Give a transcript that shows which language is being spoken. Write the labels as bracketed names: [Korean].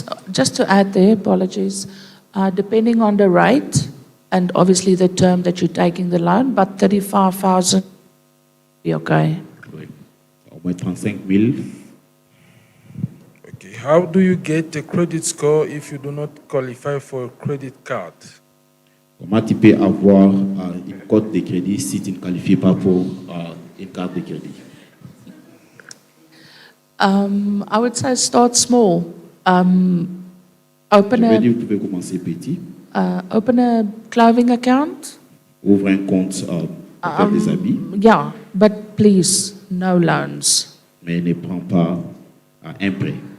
[English] Just to add there, apologies, depending on the rate and obviously the term that you're taking the loan, but 35,000 be okay. [French] Oui. Au moins 35 000. [English] Okay, how do you get a credit score if you do not qualify for a credit card? [French] Comment tu peux avoir une cote de crédit si tu ne qualifies pas pour une carte de crédit? [English] I would say start small. [French] Je [English] Open [French] veux dire, [English] a, [French] vous pouvez commencer petit, [English] open a clothing account. [French] ouvre un compte pour faire des habits, [English] Yeah, but please, no loans. [French] mais ne prends pas un prêt.